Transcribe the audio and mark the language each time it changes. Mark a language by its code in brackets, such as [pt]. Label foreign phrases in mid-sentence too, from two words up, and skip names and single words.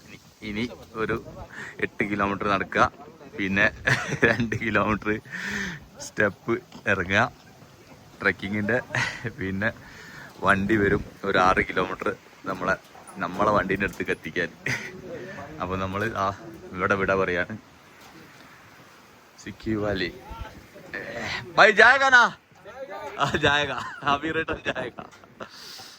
[ml] ഇനി ഒരു 8 കിലോമീറ്റർ നടക്കുക, പിന്നെ 2 കിലോമീറ്റർ സ്റ്റെപ്പ് ഇറങ്ങുക ട്രക്കിങ്ങിൻ്റെ, പിന്നെ വണ്ടി വരും ഒരു 6 കിലോമീറ്റർ നമ്മളെ വണ്ടീൻ്റെ അടുത്തേക്ക് എത്തിക്കാൻ. അപ്പോൾ നമ്മൾ ഇവിടെ വിട പറയാണ്. [hi] सिक्की वाली भाई जाएगा ना? जाएगा, अभी रिटर्न जाएगा.